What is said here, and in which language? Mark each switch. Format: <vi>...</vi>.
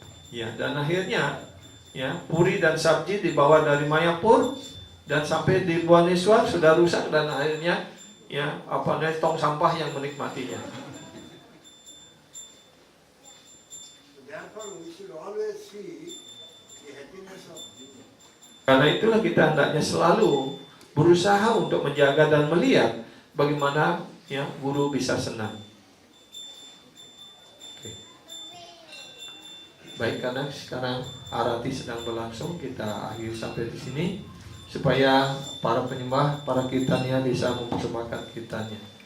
<id>Ya, dan akhirnya ya puri dan sabji dibawa dari Mayapur dan sampai di Bhubaneswar sudah rusak dan akhirnya ya tong sampah yang menikmatinya.</id> <en>Therefore we should always see the happiness of Guru.</en> <id>Karena itulah kita hendaknya selalu berusaha untuk menjaga dan melihat bagaimana ya Guru bisa senang. Oke. Baik, karena sekarang arati sedang berlangsung, kita akhiri sampai di sini supaya para penyembah, para kirtania bisa mempersembahkan kirtannya.</id>